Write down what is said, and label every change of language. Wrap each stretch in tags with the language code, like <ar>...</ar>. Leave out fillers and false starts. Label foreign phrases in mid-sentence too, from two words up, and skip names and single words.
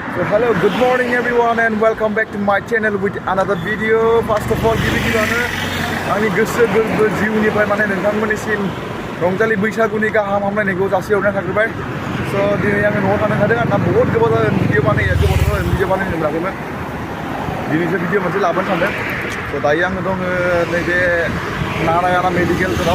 <en>Hello, good morning everyone and welcome back to my channel with another video. First of all,</en> <brx>गिबि-गिबियावनो आंनि गोसो गोरबो जिउनिफ्राय माने नोंथांमोननिसिम रंजालि बैसागुनि गाहाम हामलायनायखौ जासिहरनाय थाग्रोबाय। स' दिनै आङो न'आव थानो ओंखारदों आंना बहुत गोबाव जादों भिडिअ बानायनो भिडिअ बानायनो मोनाखैमोन। दिनैसो भिडिअ मोनसे लाबोनो सानदों। स' दायो आङो दङ नैबे नारायण मेडिकेलफोराव।</brx>